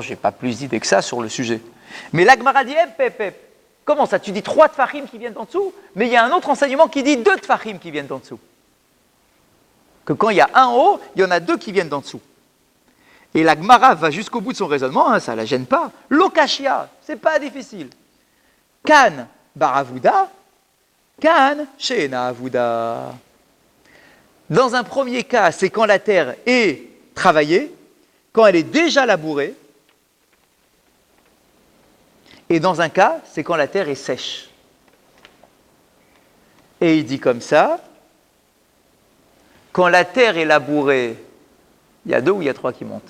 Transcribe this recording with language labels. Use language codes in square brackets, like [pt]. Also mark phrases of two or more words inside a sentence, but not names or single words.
[fr] Je n'ai pas plus d'idées que ça sur le sujet. Mais la Gemara dit, comment ça? Tu dis 3 tefachim qui viennent en dessous, mais il y a un autre enseignement qui dit 2 tefachim qui viennent en dessous. Que quand il y a un en haut, il y en a 2 qui viennent d'en dessous. Et la Gemara va jusqu'au bout de son raisonnement, hein, ça ne la gêne pas. L'okashia, c'est pas difficile. [he] כאן בעבודה, כאן שאינה עבודה. [fr] Dans un premier cas, c'est quand la terre est travaillée, quand elle est déjà labourée. Et dans un cas, c'est quand la terre est sèche. Et il dit comme ça, quand la terre est labourée, il y a 2 ou il y a 3 qui montent?